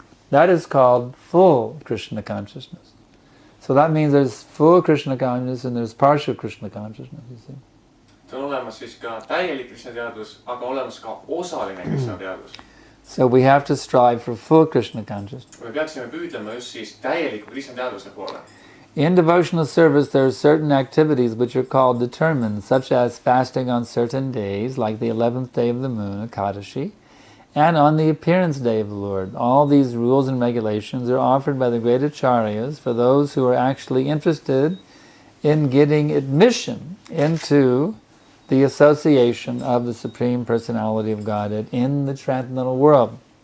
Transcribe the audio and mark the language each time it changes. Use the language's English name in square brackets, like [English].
[English] That is called full Krishna consciousness. So that means there's full Krishna consciousness and there's partial Krishna consciousness, you see. [Estonian] On olemas siis ka täielik Krishna teadvus, aga olemas ka osaline Krishna teadvus. [English] So we have to strive for full Krishna consciousness. [Estonian] Me peaksime püüdlema just siis täieliku Krishna teadvuse poole. [English] In devotional service, there are certain activities which are called determined, such as fasting on certain days, like the 11th day of the moon, Ekadashi, and on the appearance day of the Lord. All these rules and regulations are offered by the great acharyas for those who are actually interested in getting admission into the association of the Supreme Personality of Godhead in the transcendental world.